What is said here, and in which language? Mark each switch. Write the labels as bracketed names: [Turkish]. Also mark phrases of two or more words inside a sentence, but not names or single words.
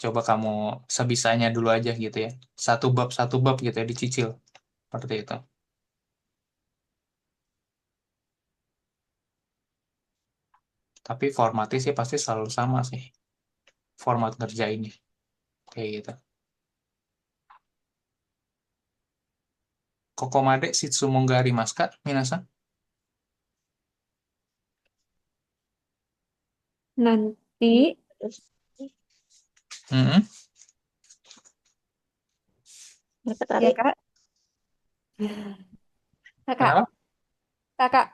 [Indonesian] Coba kamu sebisanya dulu aja gitu ya. Satu bab gitu ya, dicicil. Seperti itu. Tapi formatnya sih pasti selalu sama sih. Format kerja ini. Kayak gitu. [Japanese] ここまで質問がありますか、皆さん? [Indonesian] Nanti, Terus, Hmm, mereka ya tarik. Kak, kakak, kenapa? kakak,